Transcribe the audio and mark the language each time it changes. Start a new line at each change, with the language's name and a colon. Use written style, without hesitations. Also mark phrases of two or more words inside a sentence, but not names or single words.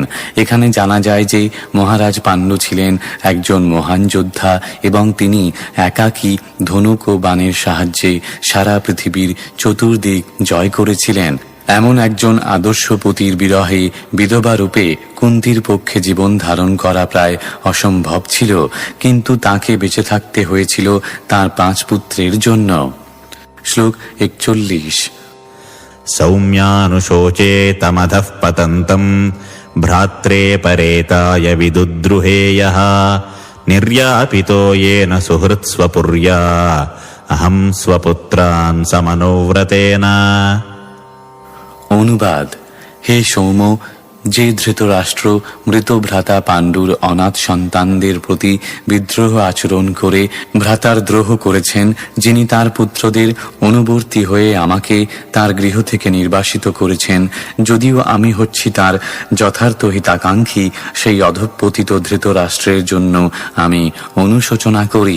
Bangla: এখানে জানা যায় যে মহারাজ পাণ্ডু ছিলেন একজন মহান যোদ্ধা এবং তিনি একাকী ধনুক ও বাণের সাহায্যে সারা পৃথিবীর চতুর্দিক জয় করেছিলেন। এমন একজন আদর্শ পতির বিরহে বিধবা রূপে কুন্তীর পক্ষে জীবন ধারণ করা প্রায় অসম্ভব ছিল, কিন্তু তাকে বেঁচে থাকতে হয়েছিল তার 5 পুত্রের জন্য। শ্লোক 41।
Sanskrit: सौम्यानुशोचेतमधः पतन्तम् भ्रात्रे परेताय विदुद्रुहेयः निर्यापितो येन सुहृत्स्वपुर्या अहं स्वपुत्रान् समनोव्रतेन।
Bangla: অনুবাদ: হে সৌম্য, যে ধৃতরাষ্ট্র মৃত ভ্রাতা পাণ্ডুর অনাথ সন্তানদের প্রতি বিদ্রোহ আচরণ করে ভ্রাতার দ্রোহ করেছেন, যিনি তার পুত্রদের অনুবর্তী হয়ে আমাকে তার গৃহ থেকে নির্বাসিত করেছেন, যদিও আমি হচ্ছি তার যথার্থ হিতাকাঙ্ক্ষী, সেই অধঃপতিত ধৃতরাষ্ট্রের জন্য আমি অনুশোচনা করি।